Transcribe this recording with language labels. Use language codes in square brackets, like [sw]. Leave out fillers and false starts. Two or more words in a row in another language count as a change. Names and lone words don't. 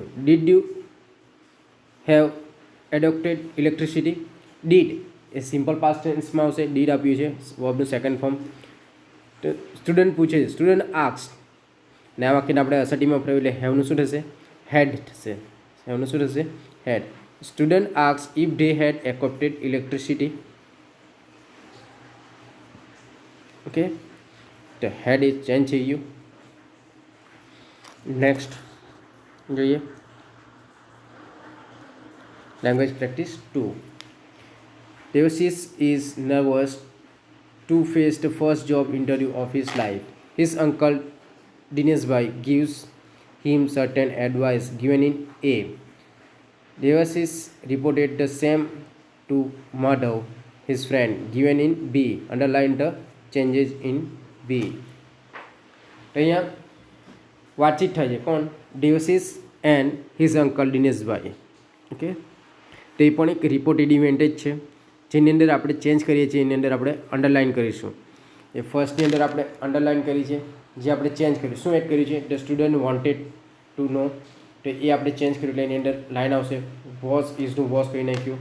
[en] Did you have adopted electricity? [gu] ડીડ એ [en] simple past [gu] ટેન્સમાં આવશે. ડીડ આપ્યું છે વર્બનું [en] second form. [gu] તો સ્ટુડન્ટ પૂછે છે, [en] student asks, [gu] ને આ વાક્યને આપણે અસટીમાં ફેરવીએ એટલે હેવનું શું થશે? હેડ થશે. હેવનું શું થશે? હેડ. [en] Student asks if they had accepted electricity. [gu] ઓકે, તો [en] had is [gu] ચેન્જ થઈ ગયું. નેક્સ્ટ જોઈએ [en] language practice 2. Devashish is nervous to face the first job interview of his life. His uncle Dinesh Bhai gives him certain advice given in A. Devashish reported the same to Madhav, his friend, given in B. Underline the changes in B. [gu] અહીંયા વાતચીત થાય છે કોણ? [en] Devashish and his uncle Dinesh Bhai. [gu] ઓકે, તો એ પણ એક રિપોર્ટેડ ઇવેન્ટ જ છે જેની અંદર આપણે ચેન્જ કરીએ છીએ. એની અંદર આપણે અંડરલાઇન કરીશું. એ ફર્સ્ટની અંદર આપણે અંડરલાઇન કરી છે, જે આપણે ચેન્જ કર્યું. શું એડ કર્યું છે? [en] The student wanted to know, [gu] તો એ આપણે ચેન્જ કર્યું એટલે એની અંદર લાઇન આવશે વોઝ ઇઝનું વોઝ કરી નાખ્યું.